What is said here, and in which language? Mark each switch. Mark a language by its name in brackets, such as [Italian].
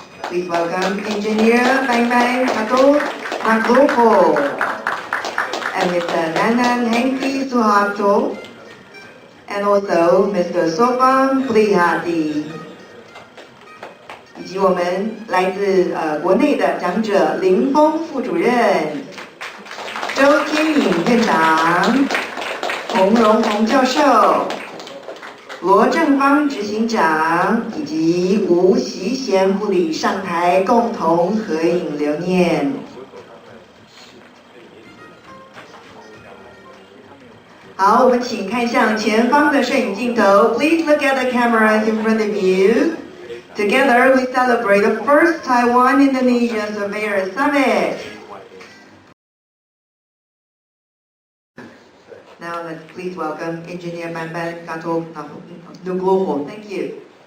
[English] Please welcome Engineer Bambang, Gatot, Nugroho, and Mr. Nanan Henki Suharto, and also Mr. Sopam Prihati. [Chinese] 以及我们来自国内的讲者林峰副主任、周天颖院长、洪荣宏教授、罗正芳执行长以及吴习贤护理上台共同合影留念。好，我们请看向前方的摄影镜头。 [English] Please look at the cameras in front of you. Together, we celebrate the first Taiwan-Indonesia Surveyor Summit. Now, let's please welcome Engineer Bambang, Gatot, Nugroho. Thank you.